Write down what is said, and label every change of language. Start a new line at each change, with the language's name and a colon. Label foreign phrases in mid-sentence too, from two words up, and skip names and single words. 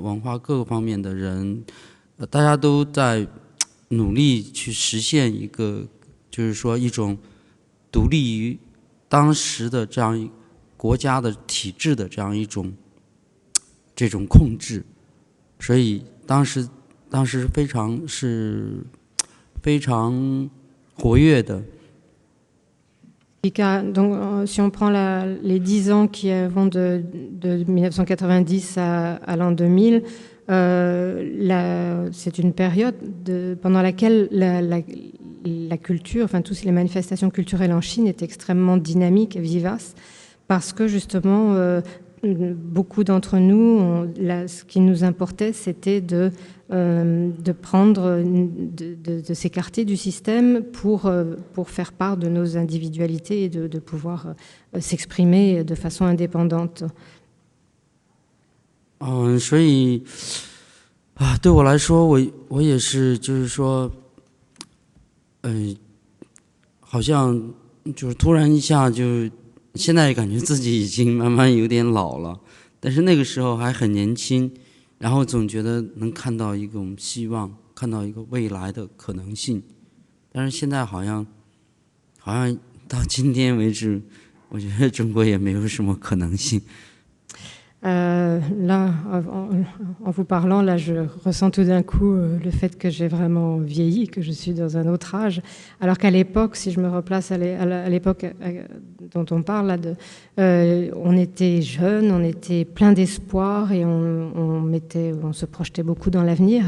Chinese: 文化、各个方面的人，大家都在努力去实现一个，就是说一种独立于当时的这样国家的体制的这样一种这种控制，所以当时非常活跃的。
French: Donc, si on prend les 10 ans qui vont de 1990 à l'an 2000, c'est une période pendant laquelle la culture, enfin toutes les manifestations culturelles en Chine étaient extrêmement dynamiques et vivaces, parce que justement beaucoup d'entre nous, ce qui nous importait, c'était de prendre, de s'écarter du système pour faire part de nos individualités et de pouvoir s'exprimer de façon indépendante.
Chinese: 所以对我来说，我也是，就是说，好像就是突然一下就，现在感觉自己已经慢慢有点老了，但是那个时候还很年轻，然后总觉得能看到一种希望，看到一个未来的可能性，但是现在好像到今天为止，我觉得中国也没有什么可能性。
French: Là, en vous parlant, là, je ressens tout d'un coup le fait que j'ai vraiment vieilli, que je suis dans un autre âge. Alors qu'à l'époque, si je me replace à l'époque dont on parle, là, on était jeunes, on était plein d'espoir et on se projetait beaucoup dans l'avenir.